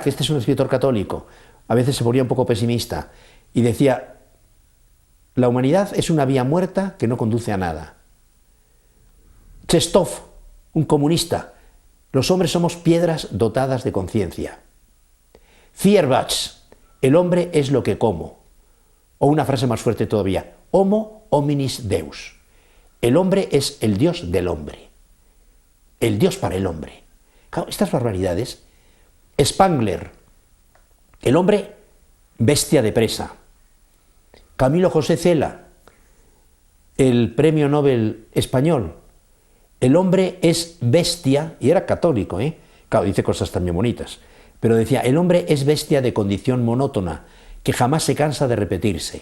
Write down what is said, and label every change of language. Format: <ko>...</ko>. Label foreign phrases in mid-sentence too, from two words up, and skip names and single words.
<es>Este es un escritor católico. A veces se ponía un poco pesimista y decía: la humanidad es una vía muerta que no conduce a nada. Chestov, un comunista: los hombres somos piedras dotadas de conciencia. Feuerbach: el hombre es lo que como. O una frase más fuerte todavía:</es> <la>homo hominis deus.</la> <es>El hombre es el Dios del hombre. El Dios para el hombre. Claro, estas barbaridades. Spangler: el hombre bestia de presa. Camilo José Cela, el premio Nobel español: el hombre es bestia, y era católico, claro, dice cosas también bonitas, pero decía: el hombre es bestia de condición monótona, que jamás se cansa de repetirse.</es>